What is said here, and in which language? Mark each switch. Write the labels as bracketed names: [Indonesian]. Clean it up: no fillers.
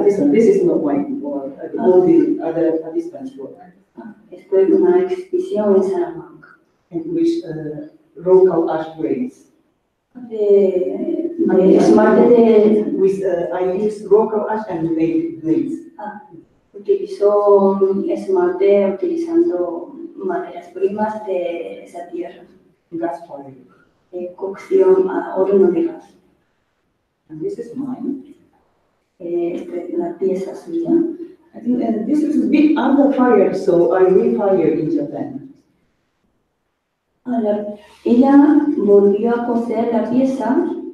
[English] This is not white, all the other participants work. [Spanish] Esto es una exhibición en Salamanca. [English] And which local ash grades. [Spanish] De [English] esmalte I used local ash and made glaze. [Spanish] Utilizó esmalte utilizando materias primas de esa tierra. [English] Gas fire. [Spanish] Cocción a horno de gas. [English] And this is mine. [Spanish] La pieza suya. [English] I think this is a bit under fire, so I refire in Japan. [Spanish] Ahora, ella volvió a coser la pieza.